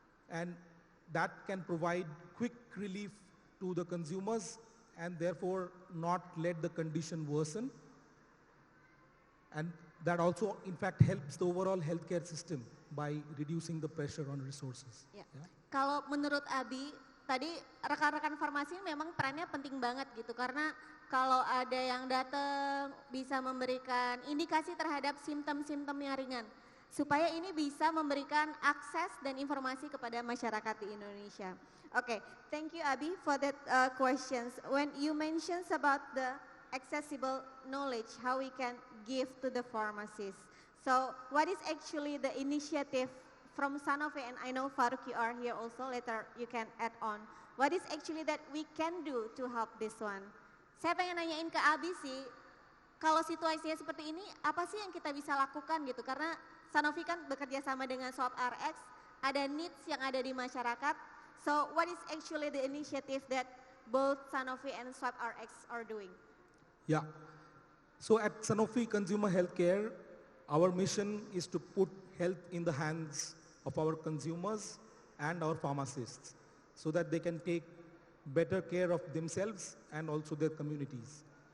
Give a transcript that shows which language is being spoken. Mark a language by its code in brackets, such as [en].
[en] And that can provide quick relief to the consumers and therefore not let the condition worsen. And that also, in fact, helps the overall healthcare system by reducing the pressure on resources. Ya. Yeah. [id] Kalau menurut Abi, tadi rekan-rekan farmasi memang perannya penting banget gitu, karena kalau ada yang datang bisa memberikan indikasi terhadap simptom-simptom yang ringan, supaya ini bisa memberikan akses dan informasi kepada masyarakat di Indonesia. [en] Okay, thank you Abi for that questions. When you mentioned about the accessible knowledge, how we can give to the pharmacists. So what is actually the initiative from Sanofi, and I know Faruk you are here also, later you can add on. What is actually that we can do to help this one? [id] Saya pengen nanyain ke Abi sih, kalau situasinya seperti ini, apa sih yang kita bisa lakukan gitu? Karena Sanofi kan bekerja sama dengan Swap RX, ada needs yang ada di masyarakat. [en] So what is actually the initiative that both Sanofi and Swap RX are doing? Yeah. So at Sanofi Consumer Healthcare, our mission is to put health in the hands of our consumers and our pharmacists so that they can take better care of themselves and also their communities.